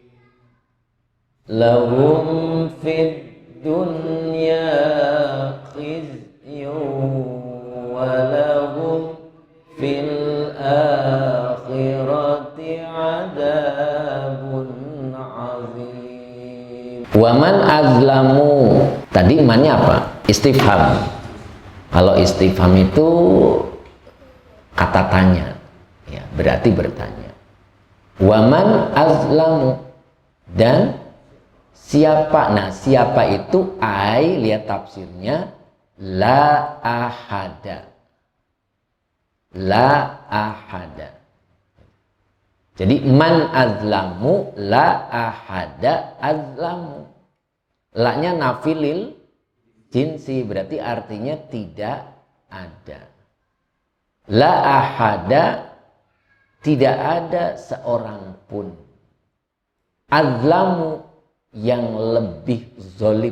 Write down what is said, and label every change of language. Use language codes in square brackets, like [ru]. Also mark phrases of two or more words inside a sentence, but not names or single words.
[ar] لهم في الدنيا خزي ولهم في الآخرة عذاب عظيم. ومن أظلم, [id] tadi imannya apa? Istifham. Kalau istifham itu kata tanya, ya, berarti bertanya. [ar] ومن أظلم, [id] dan siapa? Nah, siapa itu? Ai, lihat tafsirnya, [ar] لا أحد. لا أحد. Jadi من أظلم لا أحد أظلم. [id] La-nya [ar] نافية للجنس, [id] berarti artinya tidak ada. [ar] لا أحد, [id] tidak ada seorang pun. Azlamu, yang lebih zolim.